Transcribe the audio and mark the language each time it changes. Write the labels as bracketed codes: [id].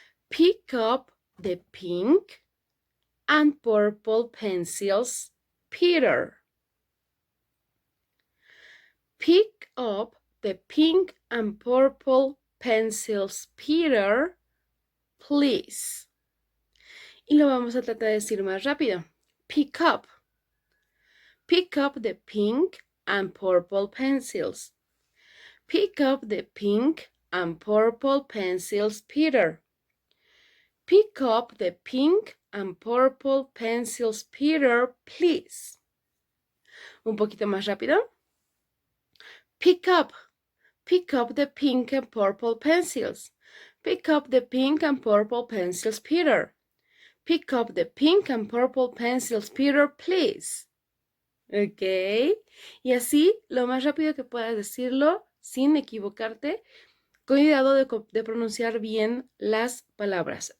[en] Pick up the pink and purple pencils, Peter. Pick up the pink and purple pencils, Peter, please. [es] Y lo vamos a tratar de decir más rápido. [en] Pick up. Pick up the pink and purple pencils. Pick up the pink and purple pencils, Peter. Pick up the pink and purple pencils, Peter, please. [es] Un poquito más rápido. [en] Pick up the pink and purple pencils. Pick up the pink and purple pencils, Peter. Pick up the pink and purple pencils, Peter, please. Ok. [es] Y así, lo más rápido que puedas decirlo, sin equivocarte, con cuidado de pronunciar bien las palabras.